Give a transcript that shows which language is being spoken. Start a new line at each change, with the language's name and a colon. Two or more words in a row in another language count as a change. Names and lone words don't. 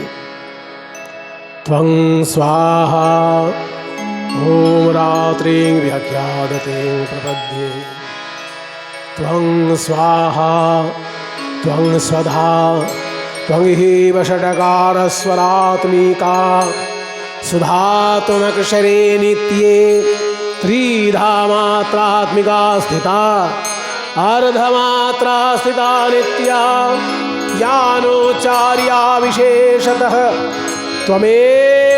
Sanskrit: ত্বং স্বাহা ওম রাত্রিং ব্যাখ্যাদতে প্রপদ্যে ত্বং স্বাহা ত্বং স্বধা ত্বং হেব ষটকারস্বরাত্মিকা सुधा त्वमक्षरे नित्ये त्रिधा मात्रात्मिका स्थिता अर्धमात्रा स्थिता नित्या ज्ञानोच्चार्या विशेषतः त्वमेव